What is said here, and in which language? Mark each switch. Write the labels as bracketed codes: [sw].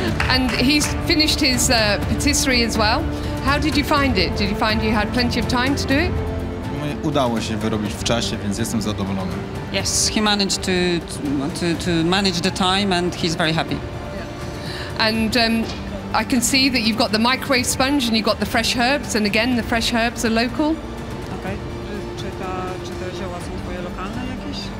[en] And he's finished his patisserie as well. How did you find it? Did you find you had plenty of time to do it? [pl] Udało się wyrobić w czasie, więc jestem zadowolony. [en] Yes, he managed to manage the time and he's very happy. And I can see that you've got the microwave sponge and you've got the fresh herbs, and again the fresh herbs are local. Okay. [pl] Czy te zioła są twoje lokalne jakieś?